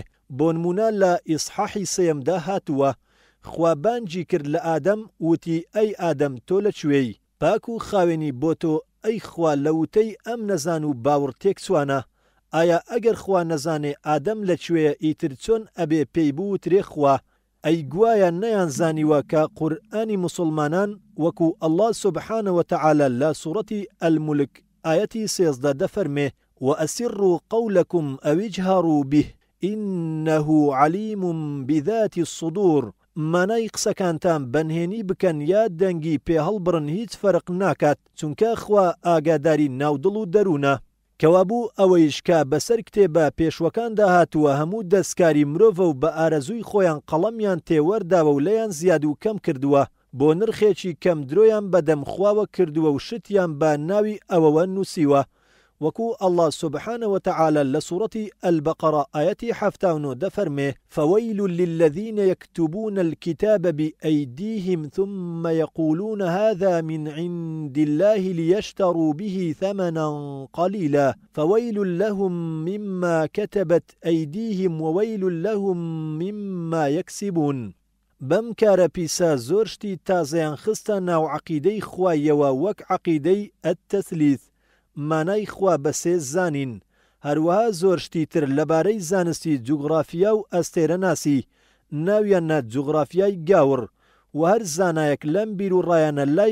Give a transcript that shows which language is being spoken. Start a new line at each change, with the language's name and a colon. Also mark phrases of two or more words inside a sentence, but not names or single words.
Central Kurdish: بۆ نمونە لە ئیسحاحی سەیەمدا هاتووە خوا بانگی کرد لە ئادەم وتی ئەی ئادەم تۆ لەکوێی پاک و خاوێنی بۆ تۆ ئەی خوا لە وتەی ئەم نەزان و باوڕ تێک چوانە. ئایا ئەگەر خوا نەزانێ ئادەم لەکوێیە ئیتر چۆن ئەبێ پێی بووترێ خوا ئەی گوایە نەیان زانیوە کە قورئانی موسڵمانان وەکو ئەڵڵا
Arabic: سوبحانە وتەعالە
Central Kurdish: لە سوورەتی ئەلمولک ئایەتی 13 دەفەرمێ
Arabic: وأسروا قولكم أو اجهروا به إنه عليم بذات الصدور.
Central Kurdish: مانای قسەکانتان بەنهێنی بکەن یا دەنگی پێ هەڵبڕن هیچ فەرق ناکات چونکە خوا ئاگاداری ناودڵ و دەروونە. کەوابوو ئەوەیش کە بەسەر کتێبە پێشوەکاندا هاتووە هەموو دەستکاری مرۆڤە و بە ئارەزووی خۆیان قەڵەمیان تێوەرداوە و لەیان زیاد و کەم کردووە بۆ نرخێکی کەم درۆیان بەدەم خواوە کردووە و شتیان بە ناوی ئەوەوە نووسیوە
Arabic: وكو الله سبحانه وتعالى لسورة البقرة آية 79 دفرمه فويل للذين يكتبون الكتاب بأيديهم ثم يقولون هذا من عند الله ليشتروا به ثمنا قليلا فويل لهم مما كتبت أيديهم وويل لهم مما يكسبون
Central Kurdish: بەم کارە پیسا زۆر شتی تازەیان خستە ناو عەقیدەی خوایەوە وەک عەقیدەی ئەتتەثلیث مانای خوا بەسێ زانین هەروەها زۆر شتی تر لەبارەی زانستی جوگرافیا و ئەستێرەناسی ناویانە جوگرافیای گاور و هەر زانایەک لەم بیر و ڕایانە لای